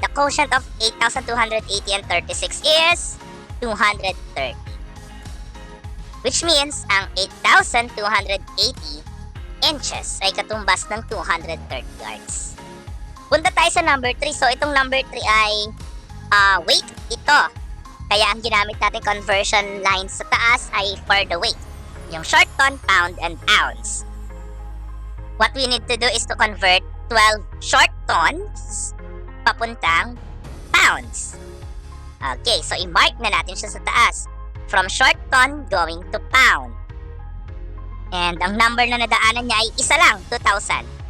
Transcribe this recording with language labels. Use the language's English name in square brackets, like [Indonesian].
[English] The quotient of 8,280 and 36 is 230. Which means, [Filipino] ang 8,280 inches ay katumbas ng 230 yards. Punta tayo sa number 3. So, itong number 3 ay weight ito. Kaya ang ginamit natin conversion line sa taas ay [English] for the weight. Yung short ton, pound, and ounce. What we need to do is to convert 12 short tons papuntang pounds. [Filipino] Okay, so i-mark na natin siya sa taas. [English] From short ton going to pound. [Filipino] And ang number na nadaanan niya ay isa lang, 2,000.